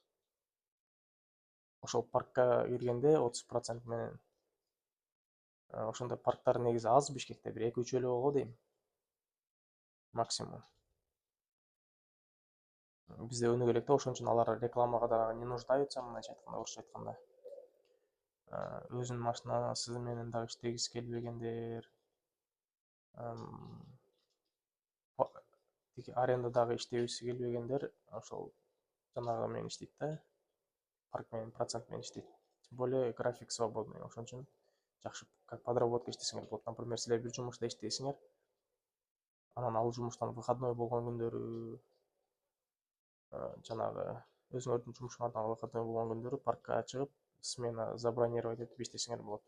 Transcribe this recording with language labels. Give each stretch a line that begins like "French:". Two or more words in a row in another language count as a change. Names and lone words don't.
Kyrgyz: Ошол паркка киргенде 30% менен, ошондой парктар негизи аз Бишкекте, бир 2-3 эле болго дейм. Максимум. Бизде өнүгө элек да, ошон үчүн алар рекламага да
Russian: не нуждаются,
Kyrgyz: мындайча айтканда, орусча айтканда. Өзүнүн машинасы менен дагы иштегиси келбегендер, арендадагы иштегиси келбегендер ошол жанагы менен иштейт да, парк менен процент менен иштейт.
Russian: Тем более график свободный,
Kyrgyz: ошон үчүн жакшы
Russian: как подработка
Kyrgyz: иштесеңер болот. Например, силер бир жумушта иштейсиңер, анан ал жумуштан выходной болгон күндөрү, жанагы өзүңөрдүн жумушуңардан выходной болгон күндөрү паркка чыгып,
Russian: смена забронировать
Kyrgyz: этип иштесеңер болот.